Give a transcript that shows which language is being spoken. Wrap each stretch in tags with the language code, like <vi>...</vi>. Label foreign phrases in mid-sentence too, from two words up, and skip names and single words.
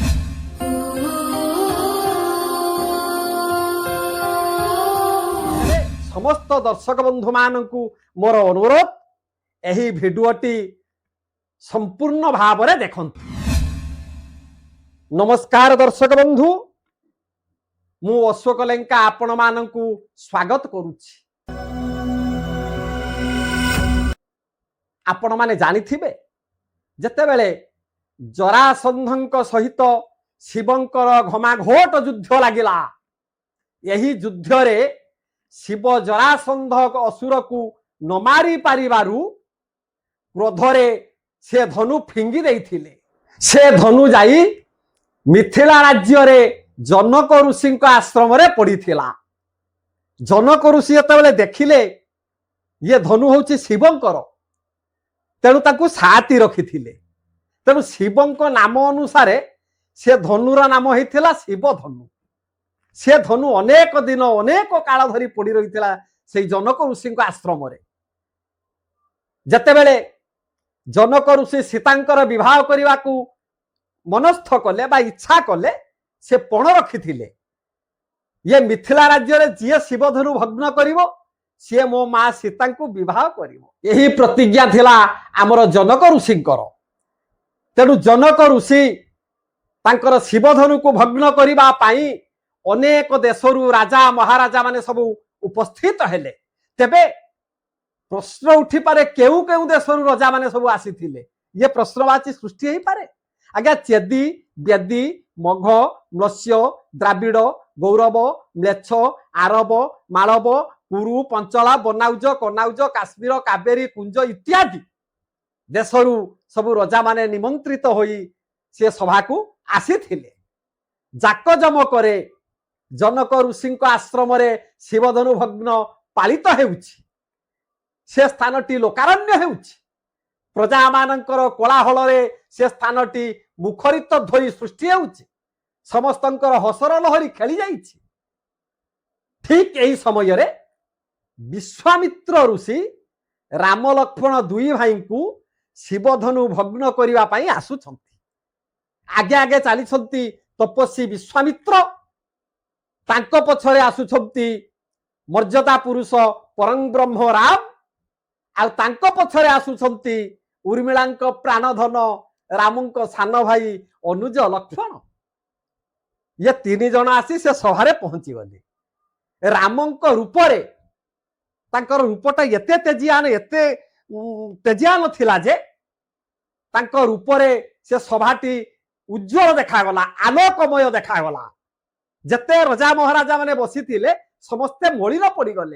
<or>ସମସ୍ତ ଦର୍ଶକ ବନ୍ଧୁ ମାନଙ୍କୁ ମୋର ଅନୁରୋଧ ଏହି ଭିଡିଓଟି ସମ୍ପୂର୍ଣ୍ଣ ଭାବ ରେ ଦେଖନ୍ତୁ। ନମସ୍କାର ଦର୍ଶକ ବନ୍ଧୁ ମୁଁ ଅଶୋକ ଲେଙ୍କା ଆପଣ ମାନଙ୍କୁ ସ୍ୱାଗତ କରୁଛି। ଆପଣ ମାନେ ଜାଣିଥିବେ ଯେତେବେଳେ ଜରାସନ୍ଧଙ୍କ ସହିତ ଶିବଙ୍କର ଘମାଘୋଟ ଯୁଦ୍ଧ ଲାଗିଲା ଏହି ଯୁଦ୍ଧ ରେ ଶିବ ଜରାସନ୍ଧ ଅସୁର କୁ ନ ମାରି ପାରିବାରୁ କ୍ରୋଧରେ ସେ ଧନୁ ଫିଙ୍ଗି ଦେଇଥିଲେ। ସେ ଧନୁ ଯାଇ ମିଥିଳା ରାଜ୍ୟ ରେ ଜନକ ଋଷି ଆଶ୍ରମ ରେ ପଡ଼ିଥିଲା। ଜନକ ଋଷି ଯେତେବେଳେ ଦେଖିଲେ ଏ ଧନୁ ହେଉଛି ଶିବଙ୍କର ତେଣୁ ତାକୁ ସାଥି ରଖିଥିଲେ। ତେଣୁ ଶିବଙ୍କ ନାମ ଅନୁସାର ସେ ଧନୁର ନାମ ହୋଇଥିଲା ଶିବ ଧନୁ। ସେ ଧନୁ ଅନେକ ଦିନ ଅନେକ କାଳ ଧରି ପଡ଼ି ରହି ସେ ଜନକ ଋଷି ଆଶ୍ରମ ରେ। ଯେତେବେଳେ ଜନକ ଋଷି ସୀତାଙ୍କର ବିବାହ କରିବା କୁ ମନସ୍ଥ କଲେ ବା ଇଚ୍ଛା କଲେ ସେ ପଣ ରଖିଥିଲେ ଯେ ମିଥିଳା ରାଜ୍ୟ ରେ ଯିଏ ଶିବ ଧନୁ ଭଗ୍ନ କରିବ ସିଏ ମୋ ମା ସୀତା କୁ ବିବାହ କରିବ ଏହି ପ୍ରତିଜ୍ଞା ଥିଲା ଆମର ଜନକ ଋଷିଙ୍କର। ତେଣୁ ଜନକ ଋଷି ତାଙ୍କର ଶିବ ଧନୁ କୁ ଭଗ୍ନ କରିବା ପାଇଁ ଅନେକ ଦେଶରୁ ରାଜା ମହାରାଜା ମାନେ ସବୁ ଉପସ୍ଥିତ ହେଲେ। ତେବେ ପ୍ରଶ୍ନ ଉଠି ପାରେ କେଉଁ କେଉଁ ଦେଶରୁ ରାଜା ମାନେ ସବୁ ଆସିଥିଲେ ଏ ପ୍ରଶ୍ନବାଚୀ ସୃଷ୍ଟି ହୋଇ ପାରେ। ଆଜ୍ଞା ଚେଦି ବେଦି ମଘ ମତ୍ସ୍ୟ ଦ୍ରାବିଡ଼ ଗୌରବ ମ୍ଳେଚ୍ଛ ଆରବ ମାଳବ କୁରୁ ପଞ୍ଚଳା ବନାଉଜ କନାଉଜ କାଶ୍ମୀର କାବେରୀ କୁଞ୍ଜ ଇତ୍ୟାଦି ଦେଶରୁ ସବୁ ରାଜା ମାନେ ନିମନ୍ତ୍ରିତ ହୋଇ ସେ ସଭା କୁ ଆସିଥିଲେ। ଜାକଜମକ ରେ ଜନକ ଋଷି ଆଶ୍ରମ ରେ ଶିବଧନୁ ଭଗ୍ନ ପାଳିତ ହେଉଛି। ସେ ସ୍ଥାନଟି ଲୋକାରଣ୍ୟ ହେଉଛି। ପ୍ରଜା ମାନଙ୍କର କୋଳାହଳ ରେ ସେ ସ୍ଥାନଟି ମୁଖରିତ ଧ୍ୱନି ସୃଷ୍ଟି ହେଉଛି। ସମସ୍ତଙ୍କର ହସର ଲହରୀ ଖେଳି ଯାଇଛି। ଠିକ୍ ଏହି ସମୟ ରେ ବିଶ୍ୱାମିତ୍ର ଋଷି ରାମ ଲକ୍ଷ୍ମଣ ଦୁଇ ଭାଇ କୁ ଶିବଧନୁ ଭଗ୍ନ କରିବା ପାଇଁ ଆସୁଛନ୍ତି। ଆଗେ ଆଗେ ଚାଲି ତପସ୍ୱୀ ବିଶ୍ୱାମିତ୍ର ତାଙ୍କ ପଛରେ ଆସୁଛନ୍ତି ମର୍ଯ୍ୟାଦା ପୁରୁଷ ପରମ ବ୍ରହ୍ମ ରାମ ଆ ତାଙ୍କ ପଛରେ ଆସୁଛନ୍ତି ଊର୍ମିଳାଙ୍କ ପ୍ରାଣଧନ ରାମଙ୍କ ସାନ ଭାଇ ଅନୁଜ ଲକ୍ଷ୍ମଣ। ଏ ତିନି ଜଣ ଆସି ସେ ସଭାରେ ପହଞ୍ଚି ଗଲେ। ରାମଙ୍କ ରୂପରେ ତାଙ୍କର ରୂପଟା ଏତେ ତେଜିୟାନ ଥିଲା ଯେ ତାଙ୍କର ରୂପରେ ସେ ସଭାଟି ଉଜ୍ଜ୍ୱଳ ଦେଖାଗଲା ଆଲୋକମୟ ଦେଖାଗଲା। ଯେତେ ରାଜା ମହାରାଜା ମାନେ ବସି ଥିଲେ ସମସ୍ତେ ମଳିନ ପଡ଼ି ଗଲେ।</or>